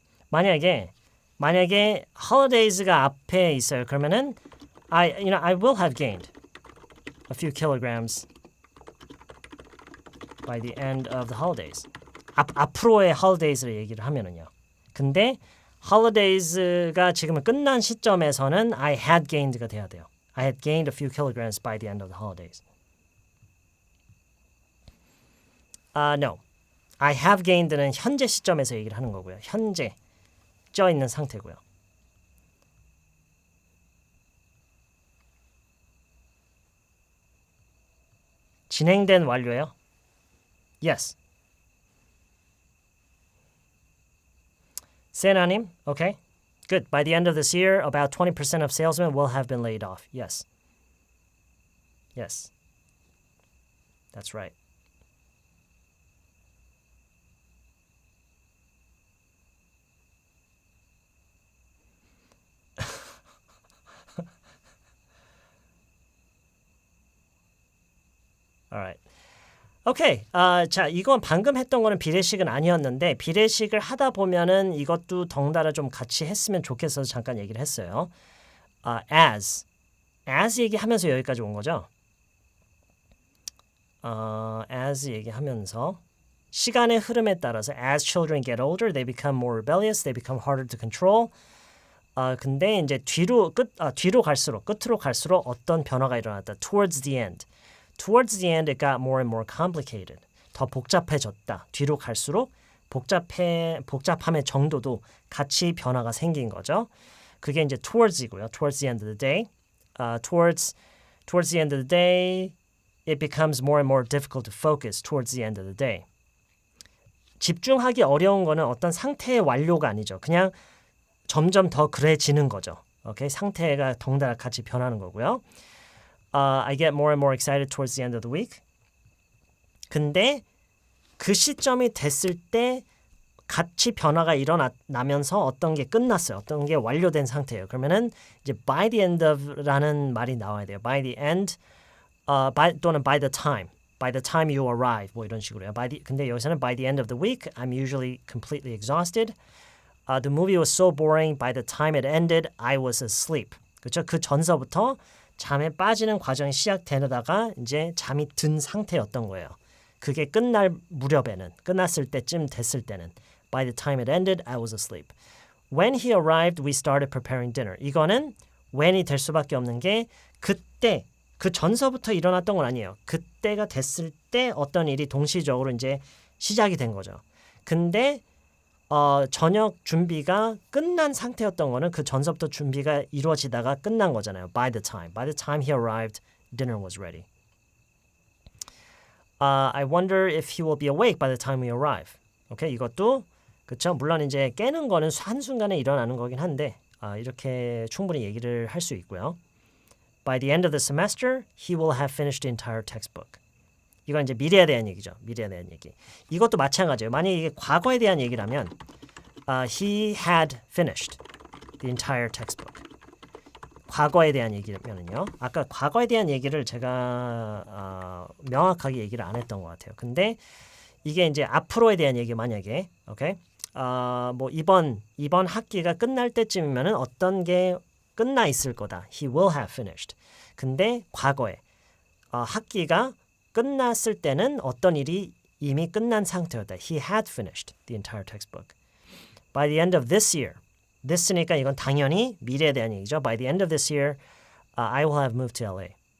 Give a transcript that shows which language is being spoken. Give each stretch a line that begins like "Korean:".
Korean: 만약에 holidays가 앞에 있어요. 그러면은
English: I will have gained a few kilograms by the end of the holidays.
Korean: 앞으로의 holidays를 얘기를 하면은요. 근데 holidays가 지금 끝난 시점에서는
English: I had gained
Korean: 가 돼야 돼요.
English: I had gained a few kilograms by the end of the holidays. No. I have gained
Korean: 는 현재 시점에서 얘기를 하는 거고요. 현재 쪄 있는 상태고요. 진행된 완료예요?
English: Yes. 세나님, okay. Good. By the end of this year, about 20% of salesmen will have been laid off. Yes. Yes. That's right. Alright.
Korean: 오케이. 자, 이건 방금 했던 거는 비례식은 아니었는데 비례식을 하다 보면은 이것도 덩달아 좀 같이 했으면 좋겠어서 잠깐 얘기를 했어요. as 얘기하면서 여기까지 온 거죠.
English: as
Korean: 얘기하면서 시간의 흐름에 따라서
English: as children get older, they become more rebellious, they become harder to control.
Korean: 근데 이제 뒤로 갈수록 끝으로 갈수록 어떤 변화가 일어났다.
English: Towards the end. Towards the end, it got more and more complicated.
Korean: 더 복잡해졌다. 뒤로 갈수록 복잡함의 정도도 같이 변화가 생긴 거죠. 그게 이제 towards이고요.
English: Towards the end of the day. Towards the end of the day, it becomes more and more difficult to focus towards the end of the day.
Korean: 집중하기 어려운 거는 어떤 상태의 완료가 아니죠. 그냥 점점 더 그래지는 거죠. 오케이? 상태가 덩달아 같이 변하는 거고요.
English: I get more and more excited towards the end of the week.
Korean: 근데 그 시점이 됐을 때 같이 변화가 일어나면서 어떤 게 끝났어요. 어떤 게 완료된 상태예요. 그러면은 이제
English: by the end of
Korean: 라는 말이 나와야 돼요.
English: by the end,
Korean: 또는
English: by the time you arrive
Korean: 뭐 이런 식으로요. 근데 여기서는
English: by the end of the week, I'm usually completely exhausted. The movie was so boring. By the time it ended, I was asleep.
Korean: 그렇죠? 그 전서부터 잠에 빠지는 과정이 시작되다가 이제 잠이 든 상태였던 거예요. 그게 끝났을 때쯤 됐을 때는
English: By the time it ended, I was asleep. When he arrived, we started preparing dinner.
Korean: 이거는 when이 될 수밖에 없는 게 그때, 그 전서부터 일어났던 건 아니에요. 그때가 됐을 때 어떤 일이 동시적으로 이제 시작이 된 거죠. 근데 저녁 준비가 끝난 상태였던 거는 그 전서부터 준비가 이루어지다가 끝난 거잖아요.
English: By the time he arrived, dinner was ready. I wonder if he will be awake by the time we arrive.
Korean: 오케이, 이것도 그렇죠. 물론 이제 깨는 거는 한순간에 일어나는 거긴 한데 이렇게 충분히 얘기를 할 수 있고요.
English: By the end of the semester, he will have finished the entire textbook.
Korean: 이건 이제 미래에 대한 얘기죠. 미래에 대한 얘기. 이것도 마찬가지예요. 만약에 이게 과거에 대한 얘기라면
English: he had finished the entire textbook.
Korean: 과거에 대한 얘기면은요. 아까 과거에 대한 얘기를 제가 명확하게 얘기를 안 했던 것 같아요. 근데 이게 이제 앞으로에 대한 얘기 만약에 오케이? 뭐 이번 학기가 끝날 때쯤이면은 어떤 게 끝나 있을 거다.
English: He will have finished.
Korean: 근데 과거에 학기가 끝났을 때는 어떤 일이 이미 끝난 상태였다.
English: He had finished the entire textbook. By the end of this year.
Korean: this니까 이건 당연히 미래에 대한 얘기죠.
English: By the end of this year, I will have moved to LA.